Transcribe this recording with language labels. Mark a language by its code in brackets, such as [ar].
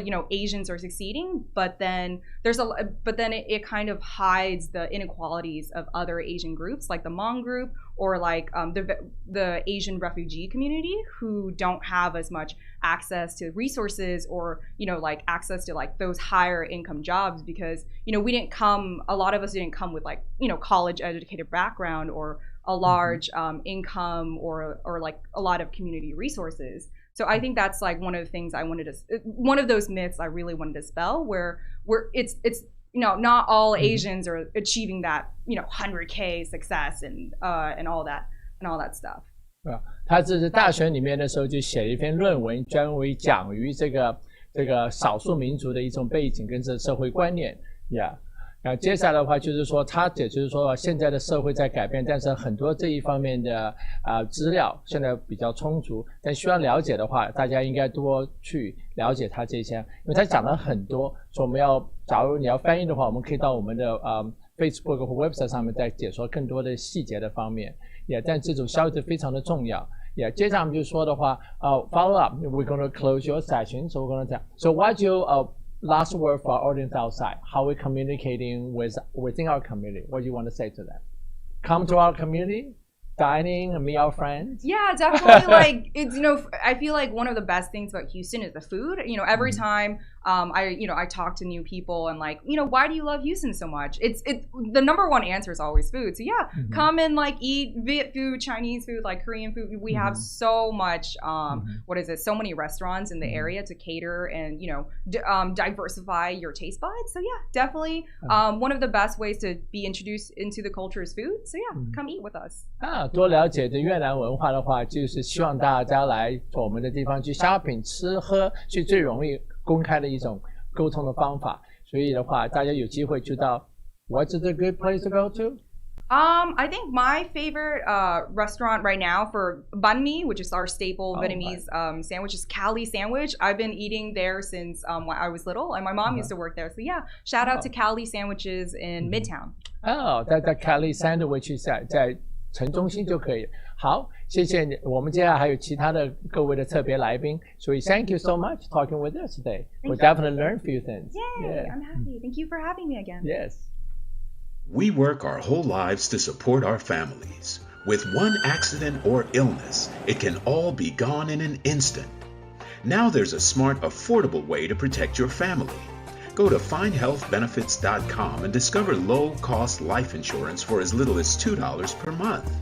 [en] Asians are succeeding, but then it kind of hides the inequalities of other Asian groups like the Hmong group or like the Asian refugee community who don't have as much access to resources or like access to like those higher income jobs because a lot of us didn't come with like college educated background or a large income or like a lot of community resources. So I think that's like one of the things one of those myths I really wanted to dispel, where it's not all Asians are achieving that 100K success and all that stuff. [zh] 他这是大学里面的时候就写了一篇论文，专为讲于这个少数民族的一种背景跟这社会观念，Yeah。然后接下来的话就是说，他也就是说，现在的社会在改变，但是很多这一方面的资料现在比较充足，但需要了解的话，大家应该多去了解他这些，因为他讲了很多，所以我们假如你要翻译的话，我们可以到我们的Facebook 或 website 上面再解说更多的细节的方面，但这种消息非常的重要。接下来我们就说的话， [en] follow up, we're going to close your session, so we're going to so what you last word for our audience outside, how we're communicating within our community. What do you want to say to them? Come to our community, dining, and meet our friends. Yeah, definitely. Like it's I feel like one of the best things about Houston is the food. Every time I talk to new people and like why do you love Houston so much? It's the number one answer is always food. So come and like eat Viet food, Chinese food, like Korean food. We have so much so many restaurants in the area to cater and diversify your taste buds. So definitely one of the best ways to be introduced into the culture is food. So come eat with us. [zh] 多了解的越南文化的话，就是希望大家来我们的地方去 shopping 吃喝，是最容易公开的一种沟通的方法。所以的话，大家有机会知道 [en] What's a good place to go to? I think my favorite restaurant right now for banh mi, which is our staple Vietnamese sandwich, is Cali Sandwich. I've been eating there since when I was little, and my mom used to work there. So shout out to Cali Sandwiches in Midtown. [zh] 在 Cali Sandwich 在城中心就可以。好，谢谢你。我们接下来还有其他的各位的特别来宾，所以 [en] thank you so much talking with us today. We definitely learned a few things. Yay! I'm happy. Thank you for having me again. Yes. We work our whole lives to support our families. With one accident or illness, it can all be gone in an instant. Now there's a smart, affordable way to protect your family. Go to findhealthbenefits.com and discover low-cost life insurance for as little as $2 per month.